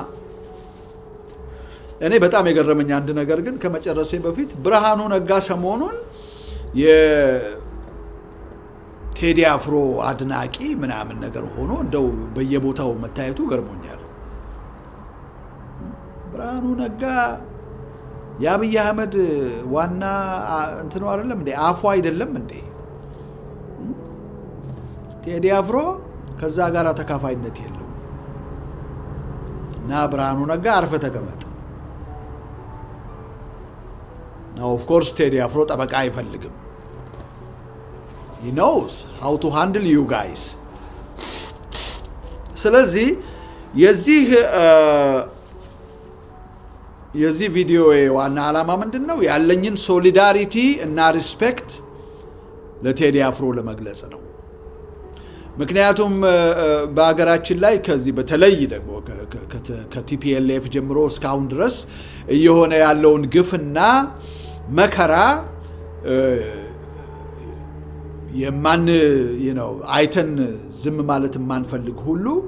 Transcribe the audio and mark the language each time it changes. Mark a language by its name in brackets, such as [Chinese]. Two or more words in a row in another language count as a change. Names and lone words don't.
[Amharic] እኔ በጣም የገረመኝ አንድ ነገር ግን ከመጨረሴ በፊት ብርሃኑ ነጋ ሰሞኑን የቴዲ አፍሮ አድናቂ ምናምን ነገር ሆኖ እንደው በየቦታው መታየቱ ገርሞኛል። ብርሃኑ ነጋ የአብይ አህመድ ዋና እንትኑ አይደለም እንዴ? አፉ አይደለም እንዴ? ቴዲ አፍሮ ከዛ ጋር ተካፋይነት የለው እና ብርሃኑ ነጋ አርፈ ተቀመጥ። [English] Now of course [Amharic] ቴዲ አፍሮ ጠበቃ አይፈልግም። [English] He knows how to handle you guys። [Amharic] ስለዚህ የዚህ ቪዲዮ ዋና ዓላማ ምንድነው? ያለኝን ሶሊዳሪቲ እና ሪስፔክት ለቴዲ አፍሮ ለመግለጽ ነው። ምክንያቱም በአገራችን ላይ ከዚህ በተለይ ደግሞ ከቲፒኤልኤፍ ጀምሮ እስካሁን ድረስ እየሆነ ያለውን ግፍና መከራ አይተን ዝም ማለት የማንፈልግ ሁሉ